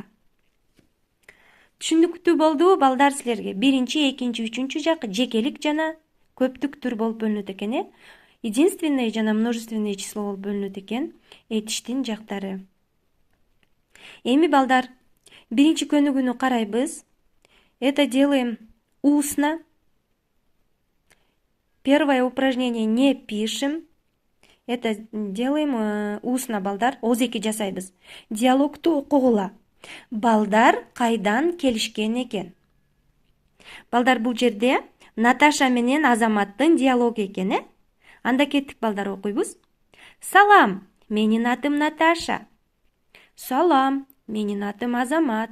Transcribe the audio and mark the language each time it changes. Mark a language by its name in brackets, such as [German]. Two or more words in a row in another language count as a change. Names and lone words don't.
[Kyrgyz] Түшүндүктүү болдубу балдар силерге? Биринчи, экинчи, үчүнчү жак жекелик жана көптүк түр болуп бөлүнөт экен, Единственное жана [Russian] множественное число [Kyrgyz] болуп бөлүнөт экен. Этиштин жактары. Эми балдар, биринчи көнүгүүнү карайбыз. [Russian] Это делаем устно. Первое упражнение не пишем. Это делаем устно, [Kyrgyz] балдар. Озеки жасайбыз. Диалогту окугула. Балдар кайдан келишкен экен? Балдар, бул жерде Наташа менен Азаматтын диалогу экен, Анда кеттик балдар, окуйбуз. Салам, менин атым Наташа. Салам, менин атым Азамат.